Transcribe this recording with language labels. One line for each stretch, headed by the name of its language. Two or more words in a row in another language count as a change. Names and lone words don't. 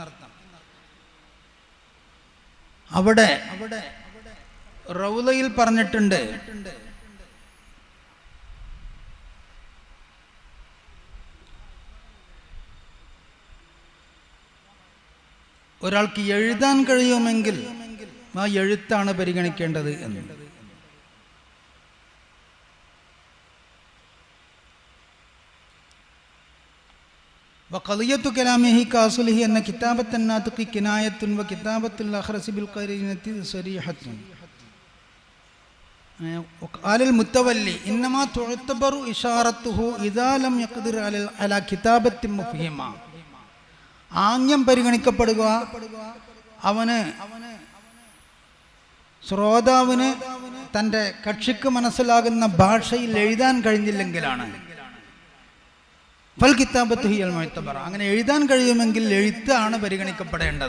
Malayalam: അവിടെ റൗളയിൽ പറഞ്ഞിട്ടുണ്ട്, ഒരാൾക്ക് എഴുതാൻ കഴിയുമെങ്കിൽ ആ എഴുത്താണ് പരിഗണിക്കേണ്ടത് എന്ന്.
Arabic: وقضية كلامه كأصله أن كتابة الناطق كناية وكتابة الأخرس بالقرينة صريحة. قال المتولي إنما تعتبر إشارته إذا لم يقدر على كتابة مفهمة.
Malayalam: ആംഗ്യം പരിഗണിക്കപ്പെടുക അവന് ശ്രോതാവിന് തൻ്റെ കക്ഷിക്ക് മനസ്സിലാകുന്ന ഭാഷയിൽ എഴുതാൻ കഴിഞ്ഞില്ലെങ്കിലാണ്
Arabic: فالكتابة هي المعتبرة.
Malayalam: അങ്ങനെ എഴുതാൻ കഴിയുമെങ്കിൽ എഴുത്താണ് പരിഗണിക്കപ്പെടേണ്ടത്.